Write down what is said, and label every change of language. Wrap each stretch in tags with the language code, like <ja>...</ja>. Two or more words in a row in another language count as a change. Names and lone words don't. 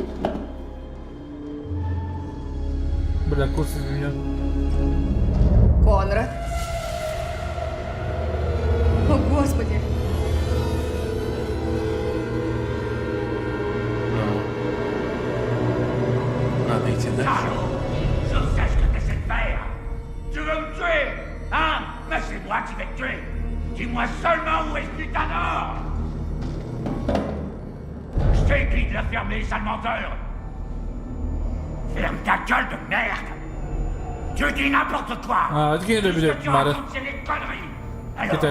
<ru>Бля, курс из меня. Конрад. О, Господи. Надо идти дальше.</ru> <fr>Je sais ce que tu essaies de faire. Tu veux me tuer, hein? Mais c'est moi qui vais te tuer. Dis-moi seulement où est ce putain d'or. Je t'ai dit de la fermer, sale menteur. Ferme ta gueule de merde. Tu dis n'importe quoi.</fr> <ru>А, это не</ru> <fr>Tout ce</fr> <ru>люблю,</ru> <fr>que tu</fr> <ru>Мария.</ru> <fr>racontes, c'est des conneries. Alors, Putain.</fr>